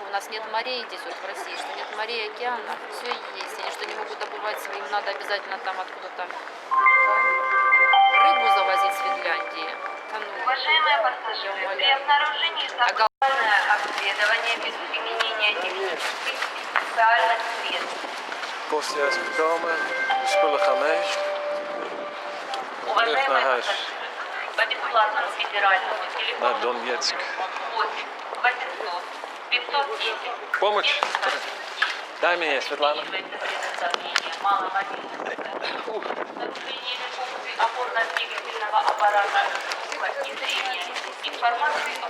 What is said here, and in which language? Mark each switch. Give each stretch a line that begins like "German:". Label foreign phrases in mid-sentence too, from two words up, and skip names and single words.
Russian: У нас нет морей здесь вот в России, что нет морей, океанов, все есть. Они что не могут добывать своим, надо обязательно там откуда-то рыбу завозить с Финляндии. Да ну, Уважаемые пассажиры, Я при умоляю. обнаружении сексуальное обследование без применения технических и специальных средств.
Dutch: Kostja is gekomen, de spullen gaan mee. Terug
Russian: Уважаемые
Dutch: naar huis,
Russian: пассажиры, по бесплатному федеральному
Dutch: naar
Russian: телефону
Dutch: Donetsk.
Russian: 8 800 510 Помощь. Дай мне, Светлана. предоставление маломобильных нарушение функций опорно-двигательного аппарата и зрения, информации о